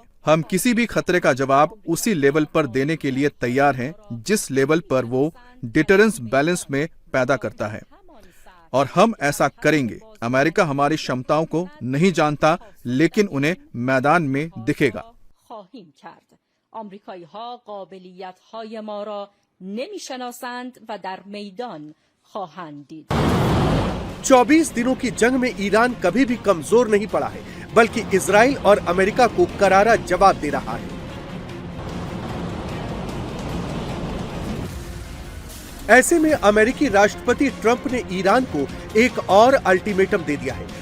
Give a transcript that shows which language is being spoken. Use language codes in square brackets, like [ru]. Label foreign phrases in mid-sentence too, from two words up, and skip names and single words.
[hi] हम किसी भी खतरे का जवाब उसी लेवल पर देने के लिए तैयार हैं जिस लेवल पर वो [en] deterrence balance [hi] में पैदा करता है, और हम ऐसा करेंगे। अमेरिका हमारी क्षमताओं को नहीं जानता, लेकिन उन्हें मैदान में दिखेगा। [fa] خواهیم کرد. آمریکایی‌ها قابلیت‌های ما را نمی‌شناسند و در میدان خواهند دید. [hi] 24 दिनों की जंग में ईरान कभी भी कमजोर नहीं पड़ा है, बल्कि इजराइल और अमेरिका को करारा जवाब दे रहा है। ऐसे में अमेरिकी राष्ट्रपति ट्रंप ने ईरान को एक और अल्टीमेटम दे दिया है।